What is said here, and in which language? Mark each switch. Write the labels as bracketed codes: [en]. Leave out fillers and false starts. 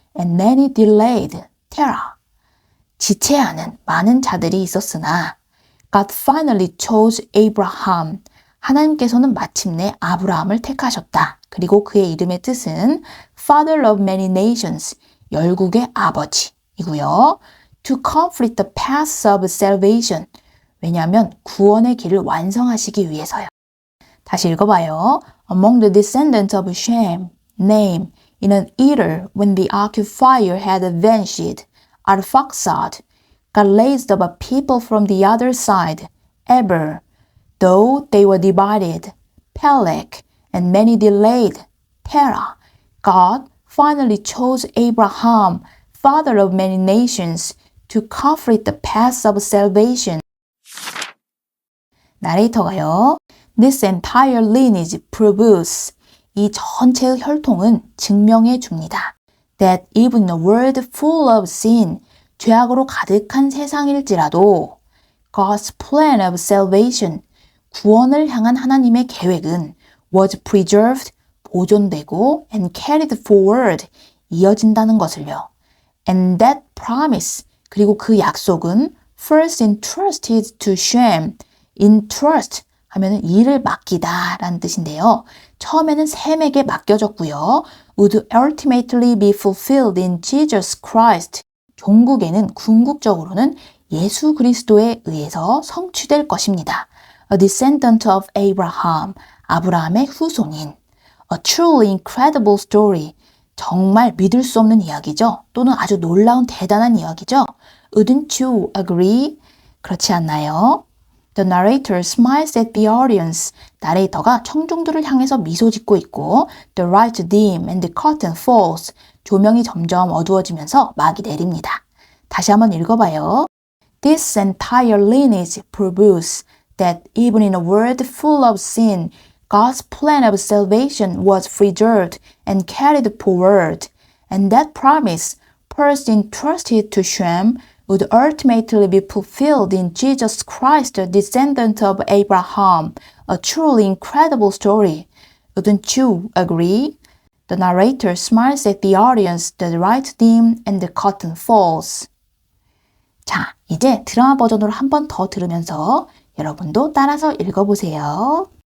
[en] And many delayed. terror. [ko] 지체하는 많은 자들이 있었으나 [en] God finally chose Abraham. [ko] 하나님께서는 마침내 아브라함을 택하셨다. 그리고 그의 이름의 뜻은 [en] Father of many nations, [ko] 열국의 아버지이고요. [en] To complete the path of salvation. [ko] 왜냐하면 구원의 길을 완성하시기 위해서요. 다시 읽어봐요. [en] Among the descendants of Shem, name, in an eater when the occupier had vanished, Arphaxad, God raised up a people from the other side, Eber, though they were divided, Peleg, and many delayed, Terah. God finally chose Abraham, father of many nations, to complete the path of salvation. [ko] 나레이터가요. [en] This entire lineage proves. [ko] 이 전체의 혈통은 증명해 줍니다. [en] That even in a world full of sin, [ko] 죄악으로 가득한 세상일지라도 [en] God's plan of salvation, [ko] 구원을 향한 하나님의 계획은 [en] was preserved, [ko] 보존되고 [en] and carried forward, [ko] 이어진다는 것을요. [en] And that promise, [ko] 그리고 그 약속은 [en] first entrusted to Shem, entrust [ko] 하면은 일을 맡기다 라는 뜻인데요. 처음에는 셈에게 맡겨졌고요. [en] would ultimately be fulfilled in Jesus Christ. [ko] 종국에는 궁극적으로는 예수 그리스도에 의해서 성취될 것입니다. [en] A descendant of Abraham, [ko] 아브라함의 후손인. [en] A truly incredible story. [ko] 정말 믿을 수 없는 이야기죠. 또는 아주 놀라운 대단한 이야기죠. [en] Wouldn't you agree? [ko] 그렇지 않나요? [en] The narrator smiles at the audience. [ko] 나레이터가 청중들을 향해서 미소 짓고 있고 [en] The light dim and the curtain falls. [ko] 조명이 점점 어두워지면서 막이 내립니다. 다시 한번 읽어봐요. [en] This entire lineage proves that even in a world full of sin, God's plan of salvation was preserved and carried forward. And that promise, first entrusted to Shem, would ultimately be fulfilled in Jesus Christ, the descendant of Abraham. A truly incredible story. Wouldn't you agree? The narrator smiles at the audience, the light dim and the curtain falls. [ko] 자, 이제 드라마 버전으로 한 번 더 들으면서 여러분도 따라서 읽어보세요.